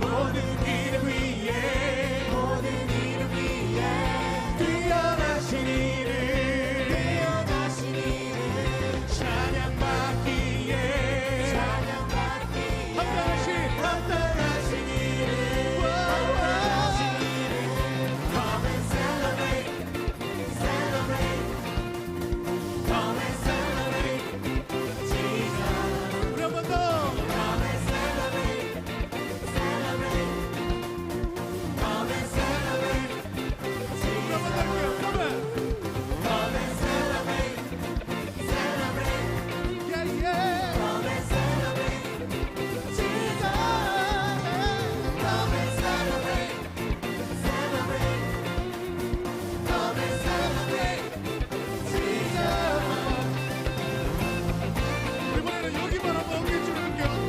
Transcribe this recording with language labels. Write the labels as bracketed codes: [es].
[ko] 모든 이름 위에 모든 이름 위에 뛰어나신 이름 찬양받기에 합당하신 이름 [en] Come and celebrate, celebrate Come and celebrate Jesus [ko] 우리 한 번 더. [en] Come and celebrate, celebrate Come and celebrate [ko] 우리 한 번 더 할게요. [en] Come and celebrate, celebrate Yeah, yeah. Come and celebrate Jesus Come and celebrate, celebrate Come and celebrate Jesus [ko] 이번에는 여기만 한번 어깨춤을 할게요.